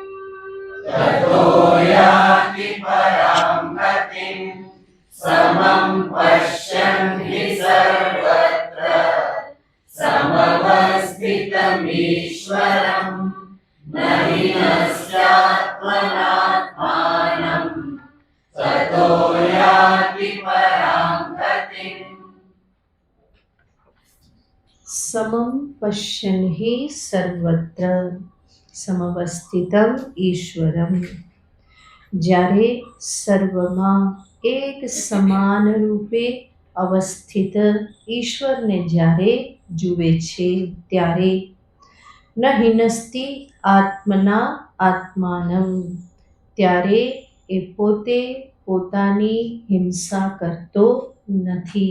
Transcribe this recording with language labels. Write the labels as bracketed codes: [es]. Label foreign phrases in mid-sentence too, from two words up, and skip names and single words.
[sa] ततो याति परां गतिम् समं पश्यन् हि सर्वत्र समवस्थितमीश्वरम् न हि नस्यात्मनात्मानम् ततो याति परां गतिम् समं पश्यन् हि सर्वत्र समवस्थितम् ईश्वरम्. [gu] જ્યારે સર્વમાં એક સમાન રૂપે અવસ્થિત ઈશ્વરને જ્યારે જુએ છે ત્યારે [sa] न हिनस्ति आत्मना आत्मानम, [gu] ત્યારે એ પોતે પોતાની હિંસા કરતો નથી.